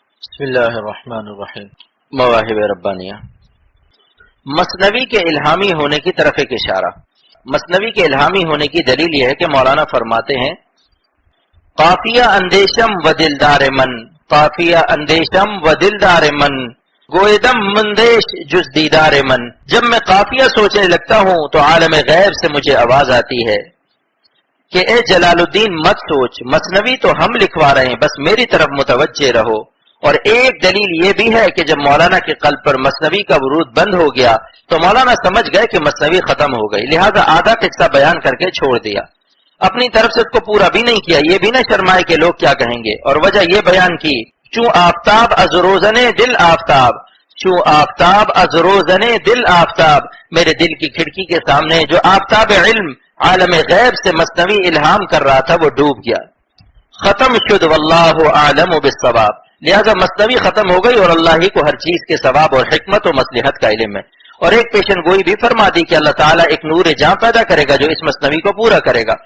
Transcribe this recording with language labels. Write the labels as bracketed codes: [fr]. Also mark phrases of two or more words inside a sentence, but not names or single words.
[ar] بسم اللہ الرحمن الرحیم۔ [ur] مواہب ربانیہ، مثنوی کے الہامی ہونے کی طرف ایک اشارہ۔ مثنوی کے الہامی ہونے کی دلیل یہ ہے کہ مولانا فرماتے ہیں [fa] قافیہ اندیشم و دلدار من، قافیہ اندیشم و دلدار من، گویدم مندیش جز دیدار من۔ [ur] جب میں قافیہ سوچنے لگتا ہوں تو عالم غیب سے مجھے آواز آتی ہے کہ اے جلال الدین مت سوچ، مثنوی تو ہم لکھوا رہے ہیں، بس میری طرف متوجہ رہو۔ اور ایک دلیل یہ بھی ہے کہ جب مولانا کے قلب پر مثنوی کا ورود بند ہو گیا تو مولانا سمجھ گئے کہ مثنوی ختم ہو گئی، لہذا آدھا قصہ بیان کر کے چھوڑ دیا، اپنی طرف سے اس کو پورا بھی نہیں کیا، یہ بھی نہ شرمائے کہ لوگ کیا کہیں گے، اور وجہ یہ بیان کی [fa] چوں آفتاب از روزنے دل آفتاب، چوں آفتاب از روزنے دل آفتاب، [ur] میرے دل کی کھڑکی کے سامنے جو آفتاب علم عالم غیب سے مثنوی الہام کر رہا تھا وہ ڈوب گیا، [fa] ختم شد [ar] واللہ عالم بالصواب، [ur] لہذا مثنوی ختم ہو گئی اور اللہ ہی کو ہر چیز کے ثواب اور حکمت و مصلحت کا علم ہے۔ اور ایک پیشن گوئی بھی فرما دی کہ اللہ تعالیٰ ایک نور جاں پیدا کرے گا جو اس مثنوی کو پورا کرے گا۔